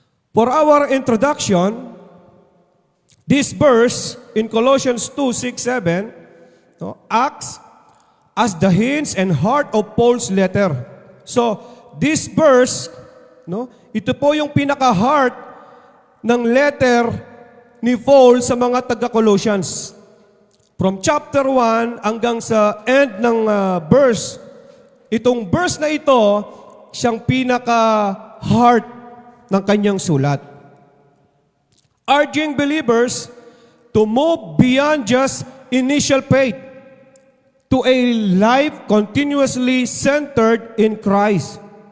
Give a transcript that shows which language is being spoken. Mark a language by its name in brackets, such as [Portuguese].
[English] For our introduction, this verse in Colossians 2:6-7 acts as the hinge and heart of Paul's letter. [Filipino] So, [English] this verse, [Filipino] ito po yung pinaka-heart ng letter ni Paul sa mga taga-Colossians. [English] From chapter 1 [Filipino] hanggang sa end ng verse, itong verse na ito, siyang pinaka-heart ng kanyang sulat. [English] Urging believers to move beyond just initial faith to a life continuously centered in Christ.